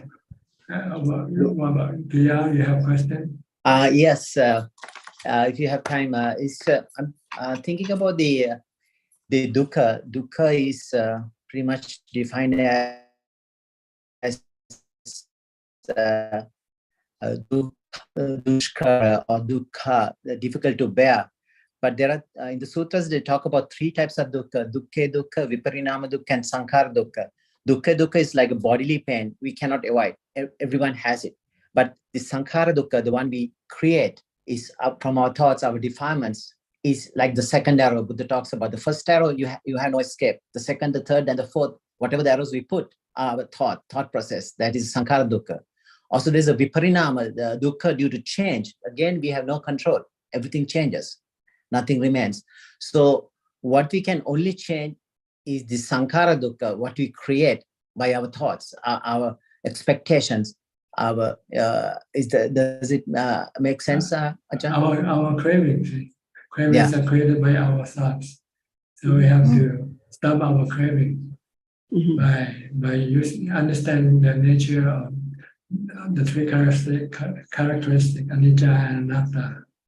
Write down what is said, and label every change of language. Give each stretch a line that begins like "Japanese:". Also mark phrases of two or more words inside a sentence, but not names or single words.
English: What about Pia? You have a question? Yes. If you have time, I'm thinking about the dukkha. Dukkha is pretty much defined as
Pali: dukkha dushkara
English: or dukkha, difficult to bear. But there are, in the sutras, they talk about 3 types of dukkha:
Pali: dukkha dukkha, viparinama dukkha,
English: and
Pali: sankhara dukkha. Dukkha dukkha
English: is like a bodily pain we cannot avoid. Everyone has it. But the
Pali: sankhara dukkha,
English: the one we create, is up from our thoughts, our defilements, is like the second arrow Buddha talks about. The first arrow, you have no escape. The second, the third, and the fourth, whatever the arrows we put, our thought process, that is
Pali: sankhara dukkha.
English: Also, there's a viparinama, the dukkha due to change. Again, we have no control. Everything changes. Nothing remains. So what we can only change is the
Pali: sankhara dukkha,
English: what we create by our thoughts, our expectations. Does it make sense, Ajaan? Our cravings. Cravings are created by our thoughts. So we have to stop our craving by understanding the nature of the 3 characteristics, anicca and anatta.